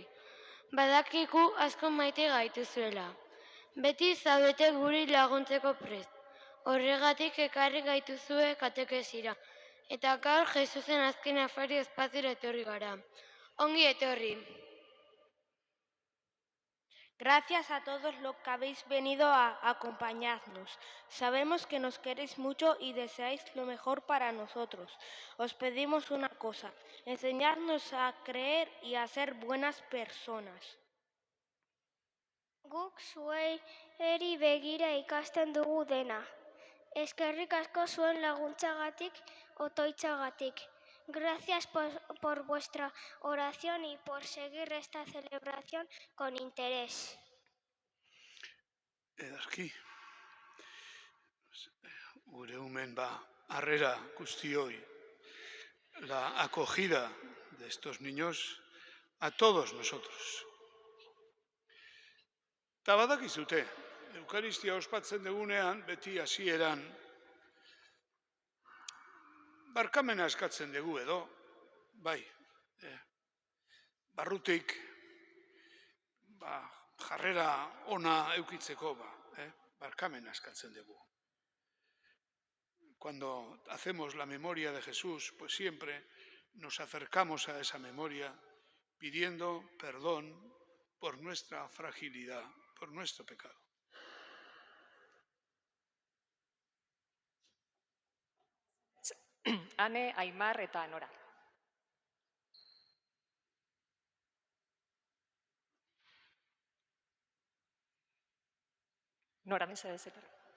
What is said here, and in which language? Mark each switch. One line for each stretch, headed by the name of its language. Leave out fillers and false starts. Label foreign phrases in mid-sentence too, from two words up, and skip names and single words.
Basque: Badakigu asko maite gaituzuela. Beti zaudete guri laguntzeko prest. Horregatik ekarri gaituzue katekesira. Eta gaur Jesusen azken afari espazira etorri gara. Ongi etorri.
Spanish: Gracias a todos los que habéis venido a acompañarnos. Sabemos que nos queréis mucho y deseáis lo mejor para nosotros. Os pedimos una cosa, enseñarnos a creer y a ser buenas personas.
Basque: Guk zuei eri begira ikasten dugu dena. Eskerrik asko zuen laguntzagatik, otoitzagatik.
Spanish: Gracias por vuestra oración y por seguir esta celebración con interés.
Basque: Edarki, gure umen harrera guztioi,
Spanish: la acogida de estos niños a todos nosotros.
Basque: Eta badakizute, Eukaristia ospatzen dugunean, beti hasieran, barkamena eskatzen dugu edo, bai, barrutik, jarrera ona eukitzeko, barkamena eskatzen dugu.
Spanish: Cuando hacemos la memoria de Jesús, pues siempre nos acercamos a esa memoria pidiendo perdón por nuestra fragilidad, por nuestro pecado.
Basque: Ane, Aimar eta Nora. Nora, mesedez etorri.